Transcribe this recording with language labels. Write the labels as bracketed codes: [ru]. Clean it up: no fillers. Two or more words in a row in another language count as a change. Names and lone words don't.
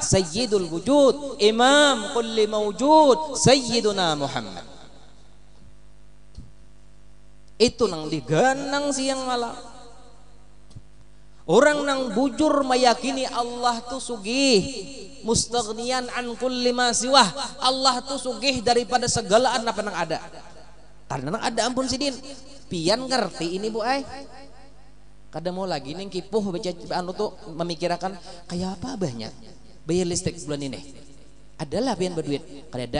[ar] سيد الوجود إمام كل موجود سيدنا محمد. [bjn] Itu nang diganang siang malam. Orang nang bujur meyakini Allah tuh sugih, [ar] مستغنيا عن كل ما سواه. [bjn] Allah tuh sugih daripada segala apa nang ada. Karena nang ada ampun sidin. Pian ngerti ini bu ay. Kada mau lagi ning kipuh baca anu tuh memikirkan kayak apa banyak bayar listrik bulan ini. Adalah pian berduit. Kada ada.